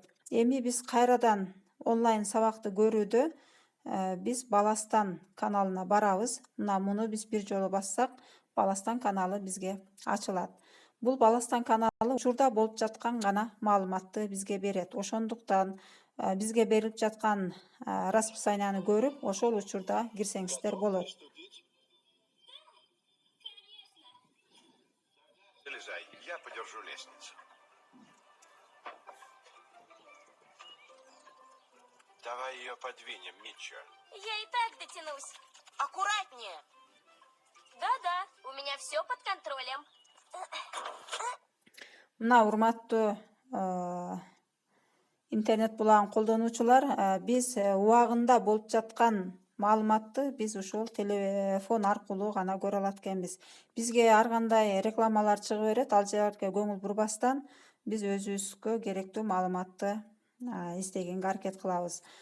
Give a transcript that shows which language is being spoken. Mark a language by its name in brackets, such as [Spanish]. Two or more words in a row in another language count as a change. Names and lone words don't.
[Kyrgyz] Эми биз кайрадан онлайн сабакты көрүүдө биз Баластан каналына барабыз. Мына муну биз бир жолу бассак, Баластан каналы бизге ачылат. Бул Баластан каналы учурда болуп жаткан гана маалыматты бизге берет. Ошондуктан бизге берилип жаткан расписанияны көрүп, ошол учурда кирсеңиздер болот. [Russian] Залезай, я подержу лестницу. Давай ее подвинем, Митчо. Я и так дотянусь. Аккуратнее. Да-да, у меня все под контролем. [Kyrgyz] Мына урматтуу интернет булагын колдонуучулар, биз убагында болуп жаткан маалыматты биз ушул телефон аркылуу гана көрө алат экенбиз. Бизге ар кандай рекламалар чыгып берет, ал жерге көңүл бурбастан биз өзүбүзгө керектүү маалыматты издегенге аракет кылабыз.